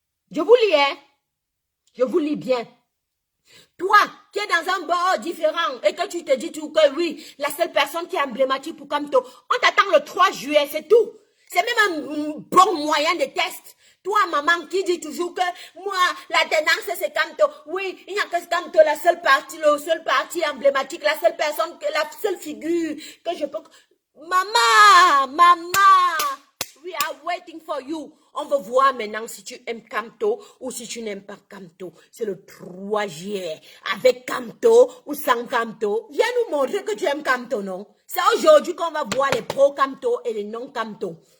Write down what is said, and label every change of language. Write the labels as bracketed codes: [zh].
[fr] Je vous lis, hein? Je vous lis bien. Toi, qui es dans un bord différent et que tu te dis tout que oui, la seule personne qui est emblématique pour Kamto, on t'attend le 3 juillet, c'est tout. C'est même un bon moyen de test. Toi, maman, qui dit toujours que moi, la tendance, c'est Kamto. Oui, il n'y a que Kamto, la seule partie, le seul parti emblématique, la seule personne, la seule figure que je peux... [en] Maman, we are waiting for you. [fr] On va voir maintenant si tu aimes Kamto ou si tu n'aimes pas Kamto. C'est le 3 juillet. Avec Kamto ou sans Kamto. Viens nous montrer que tu aimes Kamto, non? C'est aujourd'hui qu'on va voir les pro-Kamto et les non-Kamto.